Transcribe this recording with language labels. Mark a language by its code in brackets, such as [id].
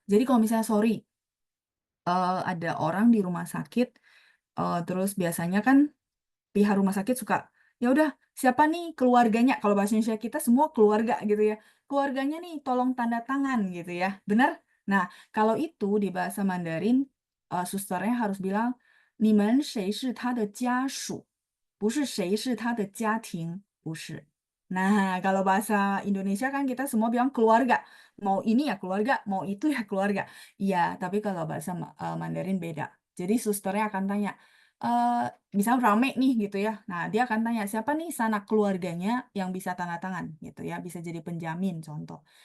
[id] Jadi kalau misalnya sorry ada orang di rumah sakit, terus biasanya kan pihak rumah sakit suka, ya udah siapa nih keluarganya? Kalau bahasa Indonesia kita semua keluarga gitu ya. Keluarganya nih tolong tanda tangan gitu ya. Benar? Nah, kalau itu di bahasa Mandarin, susternya harus bilang, [zh] 你们谁是他的家属？不是谁是他的家庭，不是。 [id] Nah, kalau bahasa Indonesia kan kita semua bilang keluarga. Mau ini ya keluarga, mau itu ya keluarga. Iya, tapi kalau bahasa Mandarin beda. Jadi susternya akan tanya, eh misal rame nih gitu ya. Nah, dia akan tanya siapa nih sanak keluarganya yang bisa tanda tangan gitu ya, bisa jadi penjamin contoh.